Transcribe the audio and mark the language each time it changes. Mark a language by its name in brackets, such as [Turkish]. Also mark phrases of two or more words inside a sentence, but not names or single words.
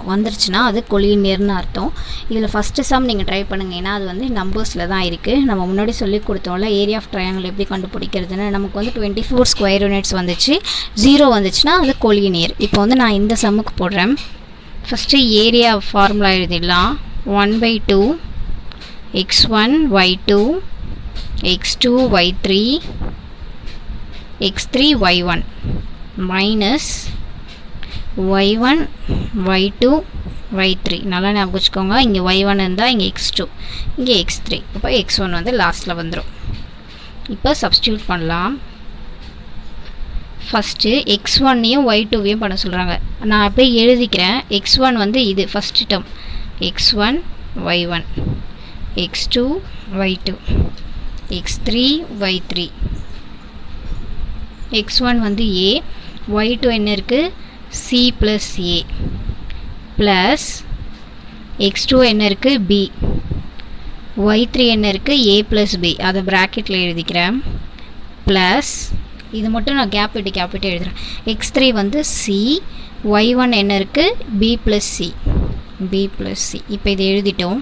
[Tamil] வந்துருச்சுன்னா அது கொலினியர்னு அர்த்தம். இதில் [English] first sum [Tamil] நீங்கள் ட்ரை பண்ணுங்கள். ஏன்னா அது வந்து நம்பர்ஸில் தான் இருக்குது. நம்ம முன்னாடி சொல்லி கொடுத்தோம்ல [English] area of triangle [Tamil] எப்படி கண்டுபிடிக்கிறதுன்னு. நமக்கு வந்து 24 [English] square units [Tamil] வந்துச்சு. 0 வந்துச்சுன்னா அது கொலினியர். இப்போ வந்து நான் இந்த சம்முக்கு போடுறேன். [English] first area formula [Tamil] எழுதிடலாம். 1/2 x1 y2 x2 y3 x3 y1 மைனஸ் y1 y2 y3. நல்லா ஞாபகம் வச்சுக்கோங்க. இங்கே y1 இருந்தால் இங்கே x2 இங்கே x3. அப்போ x1 வந்து லாஸ்ட்டில் வந்துடும். இப்போ சப்ஸ்டியூட் பண்ணலாம். ஃபஸ்ட்டு x1ஐயும் y2வையும் பண்ண சொல்கிறாங்க. நான் அப்படியே எழுதிக்கிறேன். x1 வந்து இது [English] first term [Tamil] x1 y1 x2 y2 x3 y3 x1 வந்து a y2 என்ன இருக்குது c + a ப்ளஸ் x2 என்ன இருக்குது b y3 என்ன இருக்குது a + b அதை ப்ராக்கெட்டில் எழுதிக்கிறேன். ப்ளஸ் இது மட்டும் நான் கேப் விட்டு எழுதுகிறேன். x3 வந்து c y1 என்ன இருக்குது b + c இப்போ இதை எழுதிட்டோம்.